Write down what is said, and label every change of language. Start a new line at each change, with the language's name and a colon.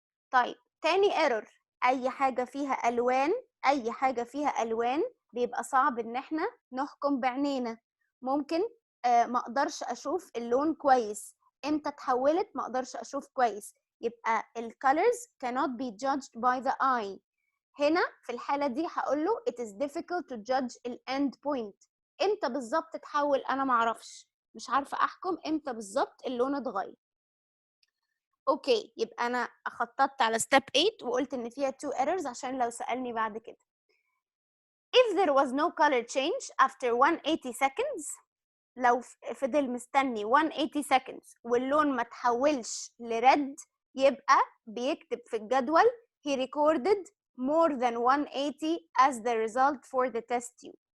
Arabic: طيب تاني ايرور، اي حاجه فيها الوان، اي حاجه فيها الوان بيبقى صعب ان احنا نحكم بعينينا. ممكن ما اقدرش اشوف اللون كويس، امتى اتحولت ما اقدرش اشوف كويس. يبقى ال
English: colors cannot be judged by the eye.
Arabic: هنا في الحاله دي هقول له
English: it is difficult to judge ال end point.
Arabic: امتى بالظبط اتحول انا ما اعرفش، مش عارفه احكم امتى بالظبط اللون اتغير. اوكي، يبقى انا خططت على step 8 وقلت ان فيها 2 errors عشان لو سألني بعد كده.
English: if there was no color change after 180 seconds،
Arabic: لو فضل مستني 180 seconds واللون ما تحولش لريد، يبقى بيكتب في الجدول
English: he recorded more than 180 as the result for the test tube.